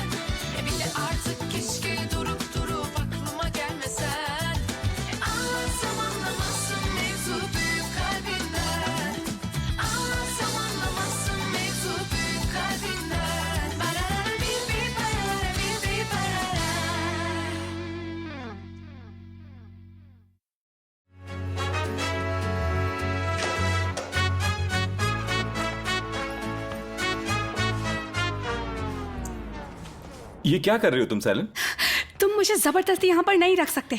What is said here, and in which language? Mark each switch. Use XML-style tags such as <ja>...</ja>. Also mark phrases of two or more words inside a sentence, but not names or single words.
<tr>Bir de artık keşke durup aklıma gelmesen. Ağlasam anlamazsın mevzu büyük kalbinden. Ağlasam anlamazsın mevzu büyük kalbinden. Barara bir barara bir barara.</tr> <hi>ये क्या कर रही हो तुम सैलन? तुम मुझे जबरदस्ती यहाँ पर नहीं रख सकते।</hi>